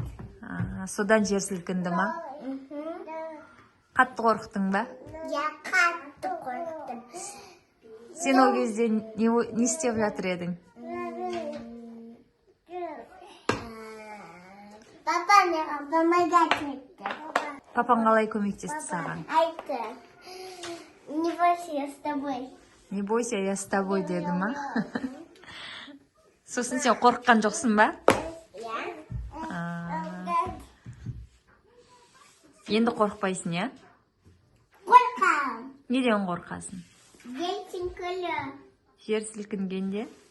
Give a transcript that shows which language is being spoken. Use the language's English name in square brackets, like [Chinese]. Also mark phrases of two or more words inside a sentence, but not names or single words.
[Kazakh] Содан жер сілкінді ма? Қатты қорықтың ба? Я қатты қорықтым. Сен ол кезде не істеп жатыр едің? Папа маған помогать етті. Папаң қалай көмектесті саған? Айтты. [Russian] Не бойся, я с тобой. Не бойся, я с тобой [Kazakh] деді ма? Сосын сен қорыққан жоқсың ба? Енді қорықпайсың, я? Қорқам. Неден қорқасың? Дейтін күлі. Жер сілкінгенде?